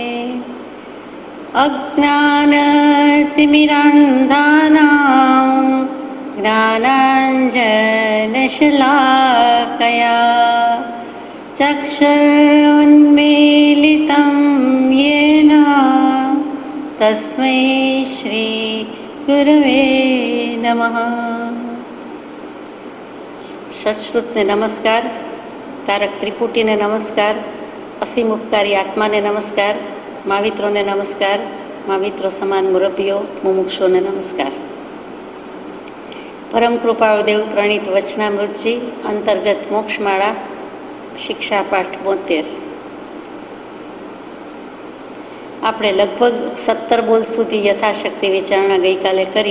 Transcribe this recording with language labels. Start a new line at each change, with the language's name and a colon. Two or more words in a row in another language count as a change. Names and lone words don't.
Sanskrit: अज्ञानतिमिरान्धानां ज्ञानाञ्जनशलाकया चक्षुरुन्मीलितं येन तस्मै श्री गुरवे नमः।
Gujarati: સત્શ્રુતને નમસ્કાર, તારક ત્રિપુટીને નમસ્કાર, અસીમ ઉપકારી આત્માને નમસ્કાર, માવિત્રોને નમસ્કાર, माविત્રો સમાન મુરબ્બીઓ મુમુક્ષોને નમસ્કાર। પરમ કૃપાળુદેવ પ્રણીત વચનામૃતજી અંતર્ગત મોક્ષમાળા શિક્ષાપાઠ 72। આપણે લગભગ 17 બોલ સુધી યથાશક્તિ વિચારણા ગઈકાલે કરી।